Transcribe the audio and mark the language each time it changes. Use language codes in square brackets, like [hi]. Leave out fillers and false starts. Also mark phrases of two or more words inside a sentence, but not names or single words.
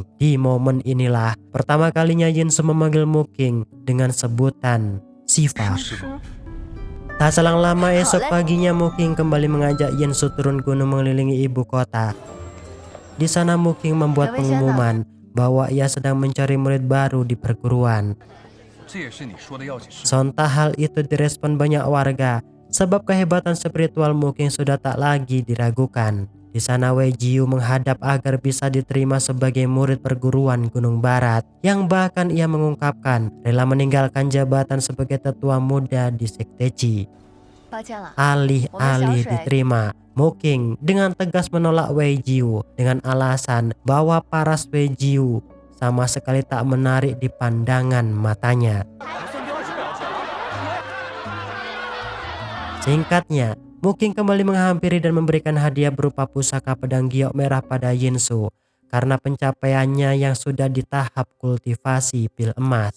[id] Di momen inilah pertama kalinya Yinsu memanggil Muking dengan sebutan Shiva. Tak selang lama esok paginya Muking kembali mengajak Yinsu turun gunung mengelilingi ibu kota. Di sana Muking membuat pengumuman bahwa ia sedang mencari murid baru di perguruan. [zh] 这也是你说的要紧事。 [id] Sontak hal itu direspon banyak warga sebab kehebatan spiritual Muking sudah tak lagi diragukan. Di sana Wei Jiu menghadap agar bisa diterima sebagai murid perguruan Gunung Barat, yang bahkan ia mengungkapkan rela meninggalkan jabatan sebagai tetua muda di Sekte Qi. [zh] 抱歉了， [id] Alih-alih diterima, Muking dengan tegas menolak Wei Jiu dengan alasan bahwa paras Wei Jiu sama sekali tak menarik di pandangan matanya. Singkatnya, Muking kembali menghampiri dan memberikan hadiah berupa pusaka pedang giok merah pada Yinsu karena pencapaiannya yang sudah di tahap kultivasi pil emas.